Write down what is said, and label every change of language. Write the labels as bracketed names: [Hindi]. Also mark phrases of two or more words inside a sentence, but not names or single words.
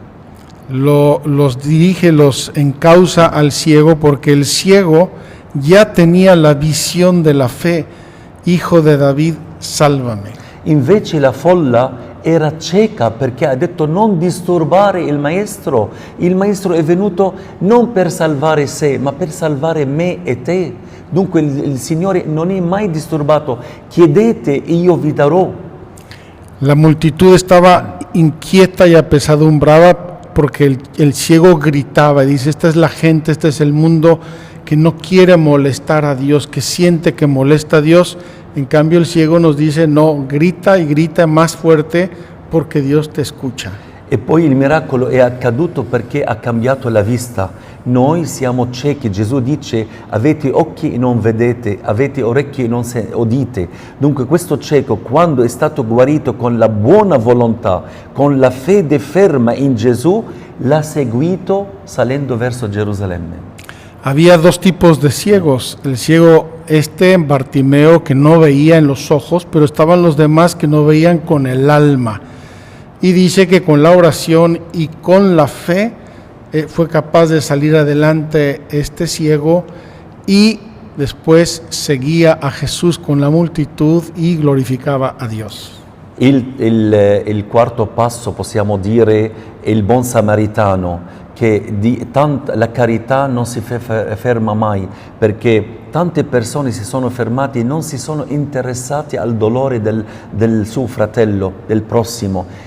[Spanish] Los dirige, los encausa al ciego porque el ciego ya tenía la visión de la fe. Hijo de David, sálvame. [Italian] Invece la folla era cieca perché ha detto non disturbare il maestro. Il maestro è venuto non per salvare sé, ma per salvare me e te. Dunque il Signore non è mai disturbato. Chiedete e io vi darò. [Spanish] La multitud estaba inquieta y apesadumbrada porque el ciego gritaba y dice, esta es la gente, este es el mundo que no quiere molestar a Dios, que siente que molesta a Dios. En cambio el ciego nos dice, no, grita y grita más fuerte porque Dios te escucha. [Italian] E poi il miracolo è accaduto perché ha cambiato la vista. Noi siamo ciechi, Gesù dice, avete occhi e non vedete, avete orecchie e non udite. Dunque questo cieco, quando è stato guarito con la buona volontà, con la fede ferma in Gesù, l'ha seguito salendo verso Gerusalemme. [Spanish] Había dos tipos de ciegos, el ciego Bartimeo, que no veía en los ojos, pero estaban los demás que no veían con el alma. Y dice que con la oración y con la fe fue capaz de salir adelante este ciego y después seguía a Jesús con la multitud y glorificaba a Dios. [Italian] Il quarto passo possiamo dire è il buon samaritano, che la carità non si ferma mai, perché tante persone si sono fermate e non si sono interessati al dolore del suo fratello, del prossimo.